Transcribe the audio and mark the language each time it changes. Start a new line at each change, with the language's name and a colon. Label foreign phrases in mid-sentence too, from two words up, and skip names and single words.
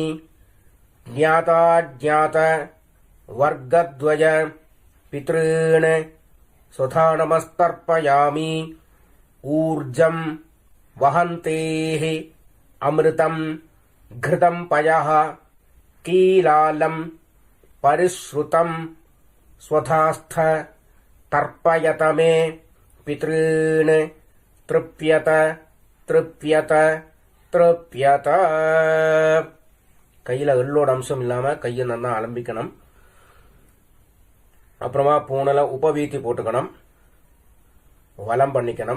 Sanskrit: ज्ञाताज्ञात वर्गद्वय पितॄन् स्वधा नमस्तर्पयामि. ऊर्जं वहन्तेः अमृतं घृतं पयः कीलालं परिश्रुतं स्वधास्थ तर्पयत मे पितॄन् तृप्यत तृप्यत तृप्यत.
Tamil: கையில் எள்ளோட அம்சம் இல்லாமல் கையை நல்லா அலம்பிக்கணும். அப்புறமா பூனல உபவீத்தி போட்டுக்கணும், வலம் பண்ணிக்கணும்.